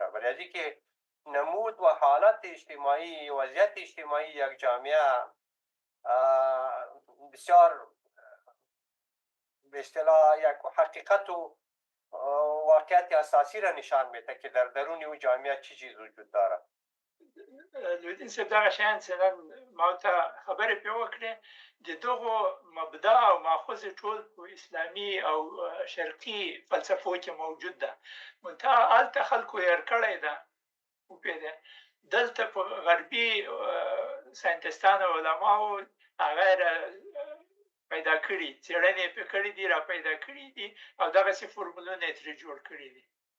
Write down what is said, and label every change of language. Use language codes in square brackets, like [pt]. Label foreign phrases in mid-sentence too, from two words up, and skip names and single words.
[fa] ولی که نمود و حالت اجتماعی، وضعیت اجتماعی یک جامعه بسیار به اصطلاح یک حقیقت و واقعیت اساسی را نشان میده که در درون اون جامعه چی چیز وجود داره. [ps] لودین صاحب دغه شیان چې نن ما ته خبرې پرې وکړې، د دغو مبدا او ماخذ ټول په اسلامي او شرقي فلسفو کې موجود ده، منتها هلته خلکو هېر کړی ده. وپوهېدې دلته په غربي ساینتستانو علماو هغه پیدا کړي، څېړنې یې پرې کړي دي، را پیدا کړي دي، او دغسې فورمولونه یې ترې جوړ کړي دي.